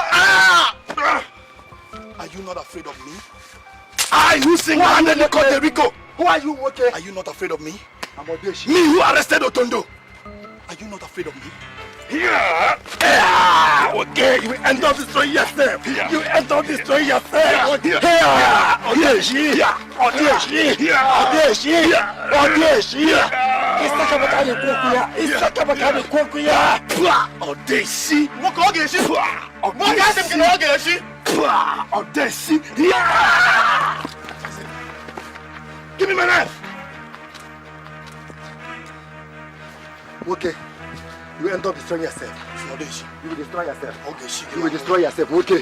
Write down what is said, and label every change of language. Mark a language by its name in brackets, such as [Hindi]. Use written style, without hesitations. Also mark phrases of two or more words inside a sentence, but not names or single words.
[English] Are you not afraid of me? I who single-handedly caught the Rico. Who are you, Moke? Are you not afraid of me? I'm Odeshi. Me who arrested Otondo. Are you not afraid of me? Yeah. Okay, you will end up destroying yourself. You will end up destroying yourself. Odeshi. Isakaba kani kokuya. Odeshi. Moke Odeshi. Moke asim kini Odeshi. Odeshi. Give me my knife. Okay. You end up destroying yourself. Odeshi. You will destroy yourself. Odeshi. You will destroy yourself. Okay.